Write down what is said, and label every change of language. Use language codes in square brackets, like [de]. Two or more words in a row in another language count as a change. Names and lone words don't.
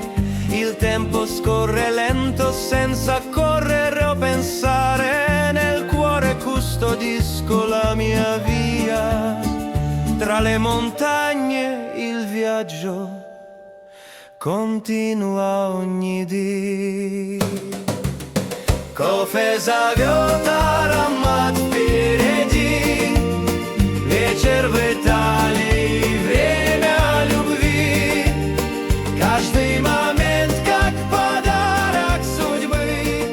[it] Il tempo scorre lento senza correre o pensare. Nel cuore custodisco la mia via. Tra le montagne il viaggio continua ogni dì. [ru] Кофе зовет аромат впереди. Вечер в Италии, время любви. Каждый момент как подарок судьбы.